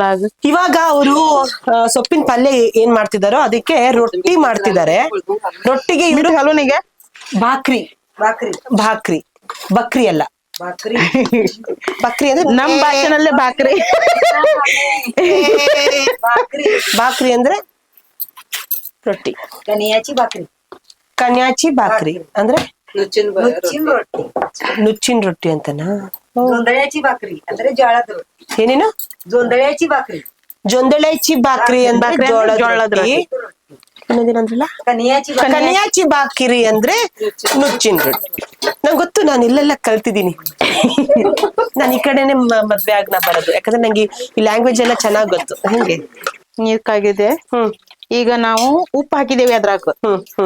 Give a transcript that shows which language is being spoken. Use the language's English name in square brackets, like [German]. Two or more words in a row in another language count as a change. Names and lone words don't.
[Kannada] ಇವಾಗ ಅವರು ಸೊಪ್ಪಿನ ಪಲ್ಯ ಏನ್ ಮಾಡ್ತಿದಾರೋ ಅದಕ್ಕೆ ರೊಟ್ಟಿ ಮಾಡ್ತಿದ್ದಾರೆ. ರೊಟ್ಟಿಗೆ ಹಲೋನಿಗೆ ಬಕ್ರಿ ಅಲ್ಲ, ಬಕ್ರಿ ಅಂದ್ರೆ ನಮ್ ಭಾಷೆನಲ್ಲೇ ಬಾಕ್ರಿ. ಬಾಕ್ರಿ ಅಂದ್ರೆ ರೊಟ್ಟಿ. [Marathi] कनियाची भाकरी. कण्याची भाकरी ಅಂದ್ರೆ [Kannada] ನುಚ್ಚಿನ ರೊಟ್ಟಿ. ನುಚ್ಚಿನ ರೊಟ್ಟಿ ಅಂತನಾ? [Marathi] जोंधळ्याची भाकरी [Kannada] ಅಂದ್ರೆ ಜೋಳದ ರೊಟ್ಟಿ. ಏನೇನು? [Marathi] जोंधळ्याची भाकरी. जोंधळ्याची भाकरी ಅಂದ್ರೆ [Kannada] ಬಾಕ್ರಿ ಅಂದ್ರೆ ಜೋಳದ ಜೋಳದ ರೊಟ್ಟಿ. ಇನ್ನೊಂದೇನಂದ್ರಲ್ಲ? [Marathi] कनियाची भाकरी. कण्याची भाकरी [Kannada] ಅಂದ್ರೆ ನುಚ್ಚಿನ ರೊಟ್ಟಿ. ನಂಗೆ ಗೊತ್ತು, ನಾನು ಇಲ್ಲೆಲ್ಲ ಕಲ್ತಿದ್ದೀನಿ. ನಾನು ಈ ಕಡೆನೆ ಮದ್ವೆ ಆಗ್ ನಾ ಬರೋದು, ಯಾಕಂದ್ರೆ ನಂಗೆ ಈ ಲ್ಯಾಂಗ್ವೇಜ್ ಎಲ್ಲ ಚೆನ್ನಾಗ್ ಗೊತ್ತು. ಹಂಗೆ ನೀರ್ ಕಾಗಿದೆ. ಹ್ಮ್ ಈಗ ನಾವು ಉಪ್ಪು ಹಾಕಿದೇವಿ ಅದ್ರಾಗ. ಹ್ಮ್